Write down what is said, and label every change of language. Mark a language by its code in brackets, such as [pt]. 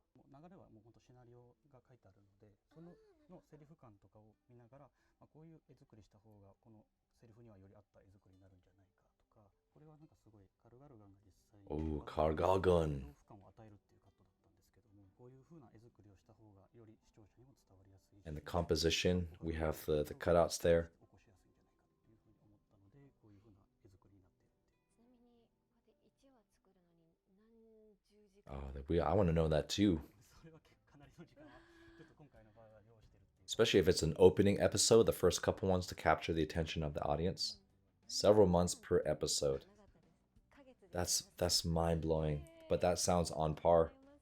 [ja] 流れはもう本当シナリオが書いてあるので、そのセリフ感とかを見ながら、まあ、こういう絵作りした方がこのセリフにはより合った絵作りになるんじゃないかとか、これはなんかすごいカルガルガンが実際にカルガルガン。恐怖感を与えるっていうカットだったんですけども、こういう風な絵作りをした方がより視聴者にも伝わりやすい。 [en] And the composition, we have the cutouts there. [ja] 起こしやすいんじゃないかっていう風に思ったので、こういう風な絵作りになっているっていう。ちなみにこうやって1話作るのに何十時間 [en] I want to know that too. [ja] それはかなりの時間はちょっと今回の場合は要してるっていう。 [en] Especially if it's an opening episode, the first couple ones to capture the attention of the audience. Several months per episode. That's mind-blowing, but that sounds on par.